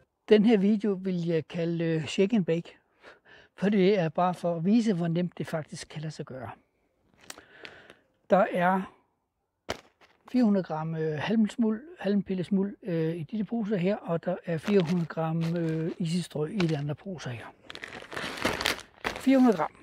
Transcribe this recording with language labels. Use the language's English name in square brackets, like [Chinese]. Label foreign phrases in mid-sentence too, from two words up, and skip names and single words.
[Danish] Den her video vil jeg kalde [English] shake and bake, [Danish] for det er bare for at vise, hvor nemt det faktisk kan lade sig gøre. Der er 400 gram halmpillesmuld i disse poser her, og der er 400 gram isistrø i de andre poser her. 400 gram.